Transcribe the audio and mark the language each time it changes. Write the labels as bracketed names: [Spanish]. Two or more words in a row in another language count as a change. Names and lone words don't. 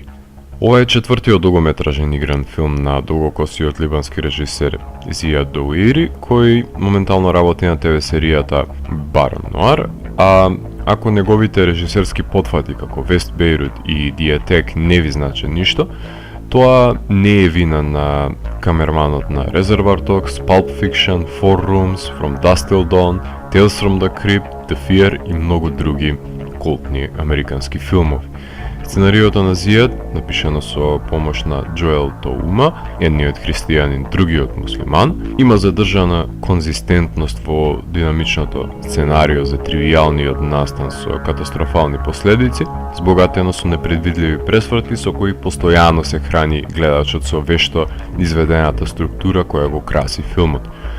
[Macedonian] Ова е четвртиот дугометражен игран филм на долгокосиот либански режисер Зија Доуейри, кој моментално работи на ТВ серијата Барон Ноар, а ако неговите режисерски потфати како Вест Бејрут и The Attack не ви значи ништо, тоа не е вина на камерманот на Reservoir Dogs, Pulp Fiction, Four Rooms, From Dusk Till Dawn, Tales from the Crypt, The Fear и многу други култни американски филмови. Сценариото на Зијад, напишано со помош на Джоел Тоума, едниот христијанин, другиот муслиман, има задржана конзистентност во динамичното сценарио за тривијалниот настан со катастрофални последици, збогатено со непредвидливи пресврти со кои постојано се храни гледачот со вешто изведената структура која го краси филмот.